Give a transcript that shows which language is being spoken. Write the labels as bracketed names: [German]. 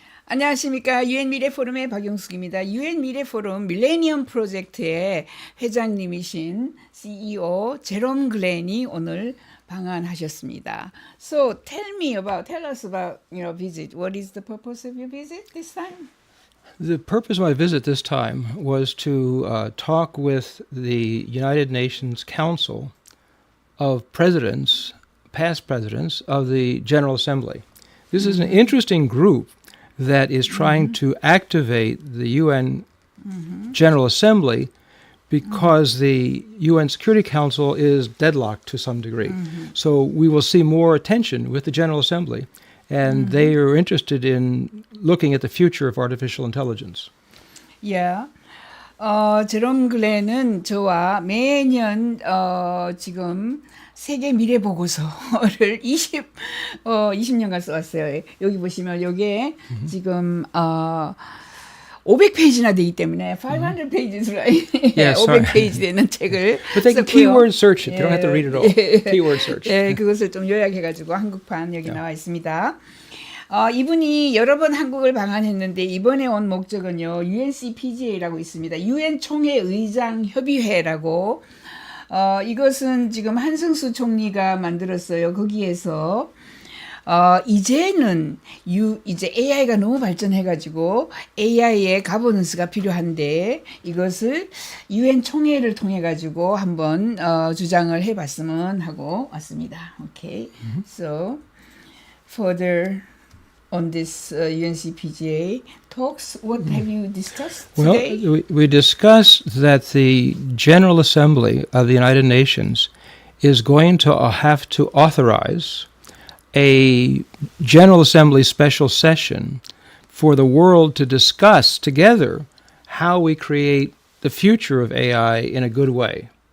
[Korean] 안녕하십니까. 유엔미래포럼의 박용숙입니다. 유엔미래포럼 밀레니엄 프로젝트의 회장님이신 CEO 제롬 글렌이 오늘 방한하셨습니다. [English] So tell us about your visit. What is the purpose of your visit this time? The purpose of my visit this time was to talk with the United Nations Council of Presidents, past presidents of the General Assembly. This is an interesting group that is trying to activate the UN General Assembly because the UN Security Council is deadlocked to some degree. So we will see more attention with the General Assembly, and they are interested in looking at the future of artificial intelligence. Yeah. [Korean] 제롬 글렌은 저와 매년 지금 세계 미래 보고서를 20년간 써왔어요. 여기 보시면 이게 지금 500페이지나 되기 때문에 [English] 500 pages, right? Yes, [Korean] 500페이지 되는 책을 [English] But they can [Korean] 썼고요. [English] keyword search it. They don't have to read it all. Keyword search. [Korean] 예, 그것을 좀 요약해가지고 한국판 여기 나와 있습니다. 이분이 여러 번 한국을 방한했는데 이번에 온 목적은요, UNCPGA라고 있습니다. 유엔 총회 의장 협의회라고. 이것은 지금 한승수 총리가 만들었어요. 거기에서 이제는 이제 AI가 너무 발전해가지고 AI의 가버넌스가 필요한데 이것을 유엔 총회를 통해 가지고 한번 주장을 해봤으면 하고 왔습니다. [English] Okay, so further on this UNCPGA talks, what have you discussed today? Well, we discussed that the General Assembly of the United Nations is going to have to authorize a General Assembly special session for the world to discuss together how we create the future of AI in a good way.